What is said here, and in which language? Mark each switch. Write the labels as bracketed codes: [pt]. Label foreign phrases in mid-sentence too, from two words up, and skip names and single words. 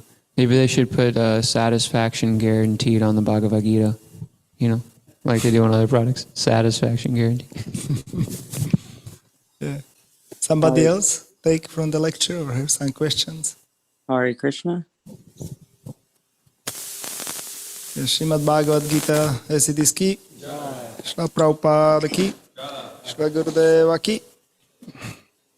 [en] Maybe they should put satisfaction guaranteed on the Bhagavad Gita, like they do on other products. Satisfaction guaranteed. Yeah. Somebody else take from the lecture or have some questions? Hare Krishna. Srimad Bhagavad Gita as it is ki. Shla Prabhupada ki. Shla Gurudeva ki.